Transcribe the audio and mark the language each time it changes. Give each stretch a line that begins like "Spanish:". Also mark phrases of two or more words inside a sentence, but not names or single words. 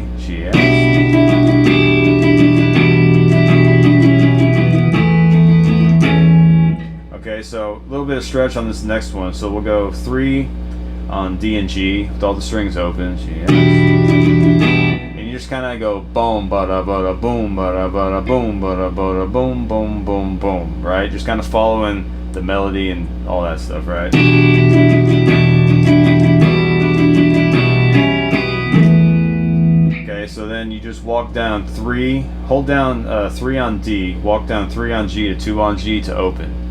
English: She asked. Okay, so a little bit of stretch on this next one. So we'll go 3 on D and G with all the strings open. She asked. And you just kind of go boom, bada bada boom, bada bada boom, bada bada boom, boom, boom, boom, right? Just kind of following the melody and all that stuff, right? Okay, so then you just walk down 3, hold down 3 on D, walk down 3 on G to 2 on G to open.